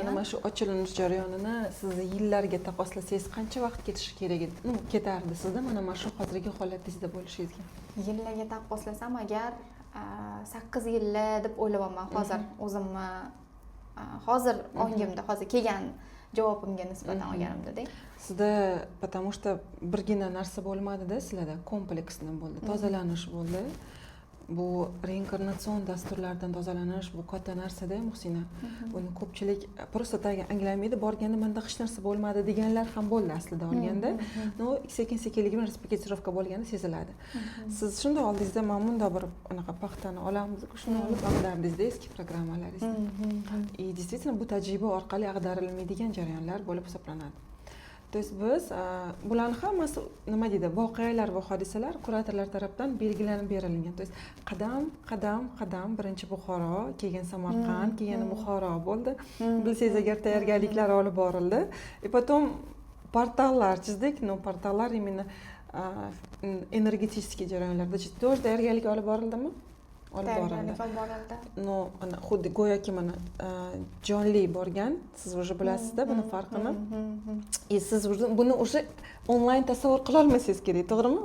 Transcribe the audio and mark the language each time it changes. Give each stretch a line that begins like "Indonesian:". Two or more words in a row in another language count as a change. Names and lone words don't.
Uzbek: Mana shu ochilinish jarayonini siz yillarga taqqoslasangiz qancha vaqt ketishi kerak edi? Ketardi sizda mana shu hozirgi holatingizda bo'lishingizga? Yillarga taqqoslasam agar 8 yillar deb o'ylayapman hozir o'zimni hozir ongimda, hozir kelgan javobimga nisbatan olganimda-da. Sizda
Russian: потому что
Uzbek: birgina narsa bo'lmadi-da, sizlarda kompleksni bo'ldi, tozalanish bo'ldi. Bu reinkarnatsion dasturlardan tozalanish bu katta narsa-da, Muhsina. Buni ko'pchilik просто anglamaydi, borganda menda hech narsa bo'lmadi deganlar ham bo'ldi aslida olganda. No, sekin-sekinlik bilan respektirovka bo'lgani seziladi. Siz shunday oldingizda men bunda bir anaqa paxtani olamiz, shuni olib ag'dardingizda eski programmalaringizda.
Russian: И действительно
Uzbek: bu tajriba orqali ag'darilmaydigan jarayonlar bo'lib hisoblanadi.
Russian: То есть
Uzbek: biz bularni hammasi nima deydi, voqealar va hodisalar kuratorlar tomonidan belgilanib berilgan.
Russian: То есть
Uzbek: qadam birinchi Buxoro, keyin Samarqand, keyin Buxoro bo'ldi. Bilsangiz agar tayyorgarliklar olib borildi.
Russian: И потом
Uzbek: portallar chizdik, no portallar именно energetik jarayonlarda тоже tayyorgarlik olib borildimi? Olib borildi. No, xuddi go'yoki mana jonli borgan, siz уже bilasizda buni farqini. И siz buni уже onlayn tasavvur qila olmasangiz kerak, to'g'rimi?